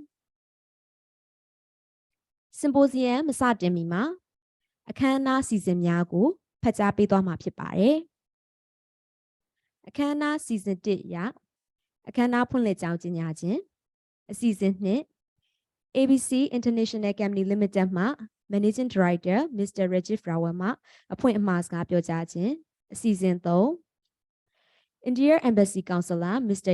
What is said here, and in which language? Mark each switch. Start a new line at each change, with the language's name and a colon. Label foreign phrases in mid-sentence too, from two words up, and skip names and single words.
Burmese: Symposium မစတင်မီမှာအခမ်းအနားစီစဉ်များကိုဖတ်ကြားပေးသွားမှာဖြစ်ပါတယ်အခမ်းအနားစီစဉ်1အရအခမ်းအနားဖွင့်လှစ်ကြောင်းကြေညာခြင်းအစီအစဉ်2 ABC International Company Limited မှ
English: Managing Director Mr.
Burmese: Rajiv Rawal မှအဖွင့်အမှာစကားပြောကြားခြင်းအစီအစဉ်3
English: India Embassy Counselor Mr.